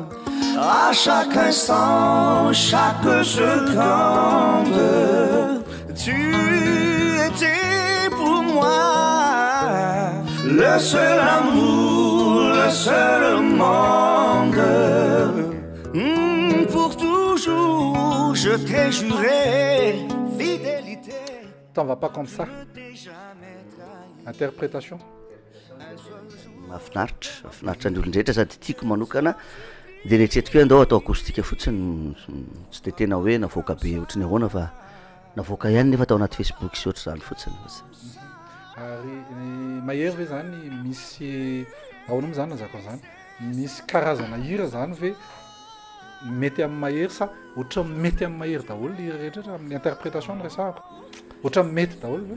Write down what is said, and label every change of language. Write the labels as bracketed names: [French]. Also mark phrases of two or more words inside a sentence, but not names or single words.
[French] À chaque instant, chaque seconde, tu étais pour moi le seul amour, le seul monde. Pour toujours, je t'ai juré fidélité. T'en vas pas comme ça. Interprétation. [Malagasy] mahafinaritra ny olon-drehetra sady tiako manokana dia retretiko hoe andao atao akoustika fotsiny tsy dia tena hoe navoaka be ohatrany ahoana fa navoaka ihany nefa atao anaty Facebook sy ohatr' izany fotsiny ary mahery ve zany misy ahoana moa zany nazako an'izany misy karazana hira zany ve mety amin'ny mahery sa ohatra mety amin'ny mahery daholo hira rehetra amin'ny interprétation ny resahako ohatra mety daholo ve